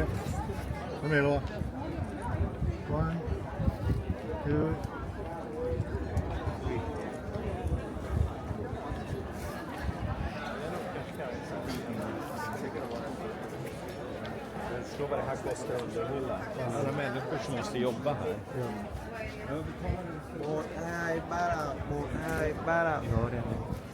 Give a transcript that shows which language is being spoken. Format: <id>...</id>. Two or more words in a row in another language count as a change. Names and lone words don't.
<en>Come here, Laura. 1, 2, 3.</en> <sv>Slå vad det här kostar under hyllan. Alla människor som måste jobba här.</sv> <vi>Một hai ba nào, 1 2 3 nào.</vi>